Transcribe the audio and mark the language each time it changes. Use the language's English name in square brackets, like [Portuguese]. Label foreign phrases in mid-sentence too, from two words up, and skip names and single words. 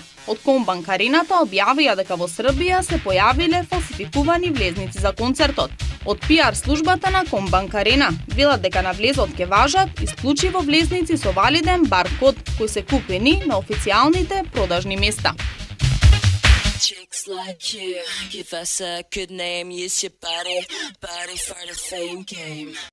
[Macedonian] Од Комбанк Арената објавија дека во Србија се појавиле фалсификувани влезници за концертот. Од пиар службата на Комбанк Арена велат дека на влезот ќе важат исклучиво влезници со валиден баркод кои се купени на официјалните продажни места. [English] Chicks like you, give us a good name, use your body for the fame game.